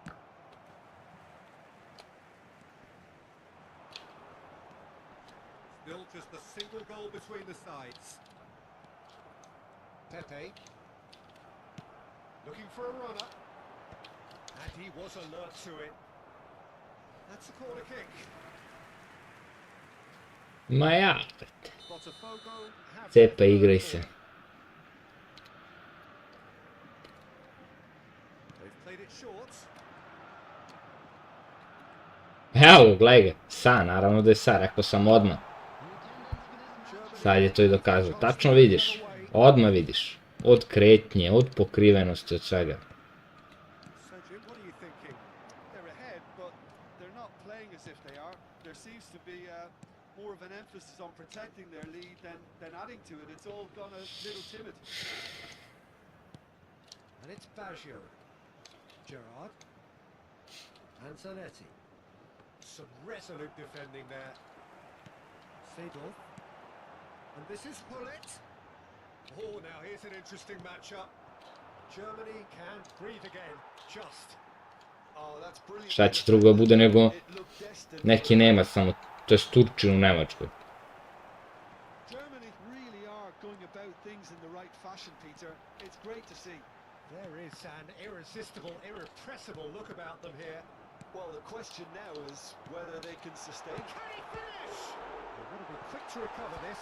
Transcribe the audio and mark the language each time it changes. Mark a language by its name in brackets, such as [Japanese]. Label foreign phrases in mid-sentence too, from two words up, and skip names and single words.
[English] Still just a single goal between the sides. Pepe. Looking for a runner. And he was alert to it. That's a corner kick. [Serbian] Ma ja, [English] Botafogo have [Serbian] cepa, igraj se. [English] They've played it short. [Serbian] Evo, gledaj ga, sa, naravno da je sa, rekao sam odmah. Sad je to i dokazao. Tačno vidiš, odmah vidiš. Od kretnje, od pokrivenosti, od svega. [English] So Jim, what are you thinking? They're ahead, but they're not playing as if they are. There seems to be more of an emphasis on protecting their lead than adding to it. It's all gone a little timid. And it's Baggio. Gerrard. And Zanetti. Some resolute defending there. Seedorf. And this is Hullet. Oh, now here's an interesting matchup. Germany can breathe again. Just. Oh, that's brilliant. [Serbian] Šta će drugo bude nego [English] It looked destined. [Serbian] neki Nemac samo, to je Turčin u Nemačkoj. [English] Germany really are going about things in the right fashion, Peter. It's great to see. There is an irresistible, irrepressible look about them here. Well, the question now is whether they can sustain. Can he finish? They've got to be quick to recover this.